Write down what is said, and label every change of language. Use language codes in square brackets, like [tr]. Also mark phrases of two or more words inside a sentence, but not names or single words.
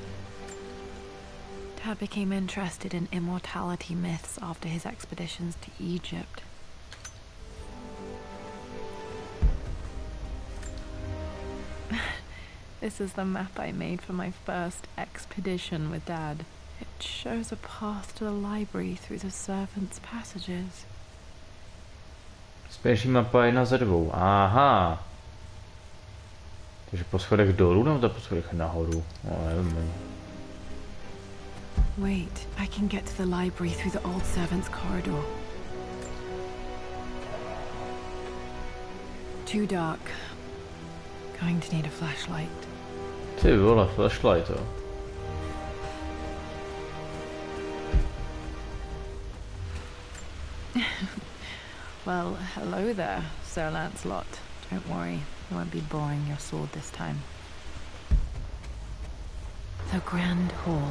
[en] Dad became interested in immortality myths after his expeditions to Egypt. This is the map I made for my first expedition with Dad. It shows a path to the library through the servants' passages. [cs] Spěší mapa 1 ze 2. Aha. Takže po schodech dolů nebo po schodech nahoru? No, nevím. [en] Wait, I can get to the library through the old servants' corridor. Too dark. Going to need a flashlight. [cs] Ty vole, flashlight, jo. [en] Well, hello there, Sir Lancelot. Don't worry, I won't be boring your sword this time. The Grand Hall.